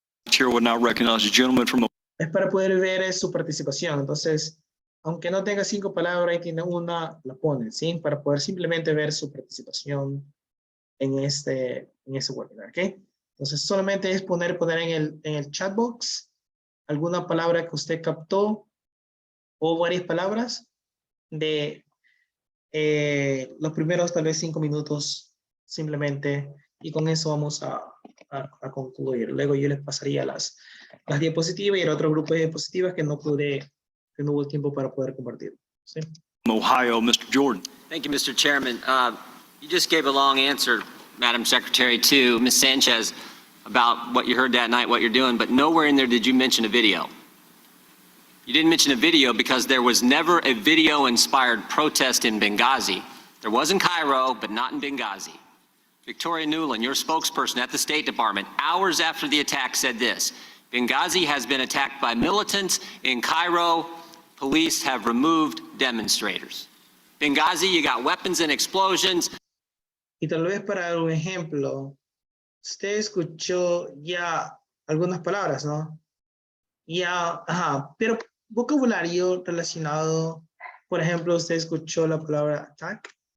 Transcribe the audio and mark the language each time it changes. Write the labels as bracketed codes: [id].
[en] Chair will now recognize the gentleman from. [es] Es para poder ver su participación. Entonces, aunque no tenga 5 palabras y tiene una, la pone, ¿sí? Para poder simplemente ver su participación en este webinar, ¿ok? Entonces, solamente es poner en el chat box alguna palabra que usted captó o varias palabras de los primeros tal vez 5 minutos simplemente, y con eso vamos a concluir. Luego yo les pasaría las diapositivas y el otro grupo de diapositivas que no hubo tiempo para poder compartir. ¿Sí? [en] Ohio, Mr. Jordan. Thank you, Mr. Chairman. You just gave a long answer, Madam Secretary, to Ms. Sanchez about what you heard that night, what you're doing, but nowhere in there did you mention a video. You didn't mention a video because there was never a video-inspired protest in Benghazi. There was in Cairo, but not in Benghazi. Victoria Nuland, your spokesperson at the State Department, hours after the attack said this: Benghazi has been attacked by militants. In Cairo, police have removed demonstrators. Benghazi, you got weapons and explosions. [es] Y tal vez para dar un ejemplo, usted escuchó ya algunas palabras, ¿no? Ya, pero vocabulario relacionado, por ejemplo, usted escuchó la palabra attack.